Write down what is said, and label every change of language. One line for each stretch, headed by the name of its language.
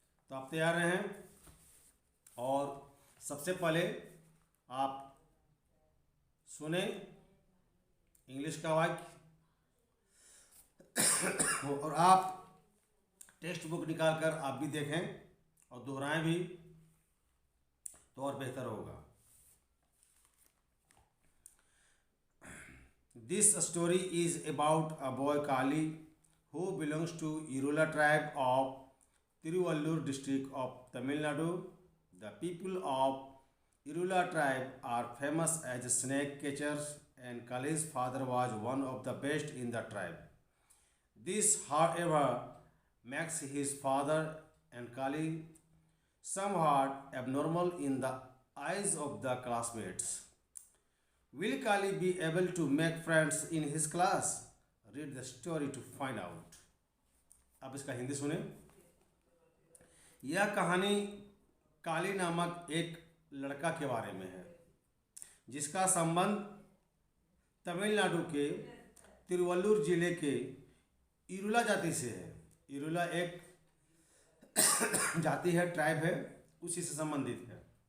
Hindi: तो आप तैयार हैं? और सबसे पहले आप सुने इंग्लिश का वाक्य और आप टेक्स्ट बुक निकाल कर आप भी देखें और दोहराएं भी तो और बेहतर होगा।
English: This story is about a boy Kali who belongs to Irula tribe of Tiruvallur district of Tamil Nadu. The people of Irula tribe are famous as snake catchers and Kali's father was one of the best in the tribe. This, however, makes his father and Kali somewhat abnormal in the eyes of the classmates. Will Kali be able to make friends in his class? Read the story to find out.
Hindi: अब इसका हिंदी सुने। यह कहानी काली नामक एक लड़का के बारे में है जिसका संबंध तमिलनाडु के तिरुवल्लुर जिले के इरुला जाति से है। इरुला एक जाति है, ट्राइब है, उसी से संबंधित है।